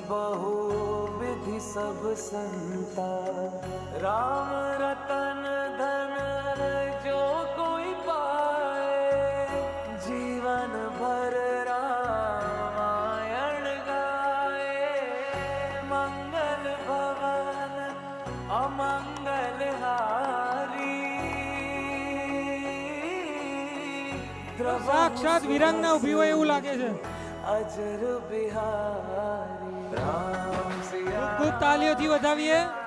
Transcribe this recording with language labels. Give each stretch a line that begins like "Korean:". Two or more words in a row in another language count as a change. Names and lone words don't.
Hindi: बहु विधि सब संता राम रतन धन जो कोई पाए जीवन भर रामायण गाए मंगल भवन अमंगल हारी
Gujarati: સાક્ષાત વિરાંગના ઊભી હોય એવું લાગે છે.
Hindi: अजर बिहारी राम सिया
Gujarati: ખૂબ તાલીઓથી વધાવીએ.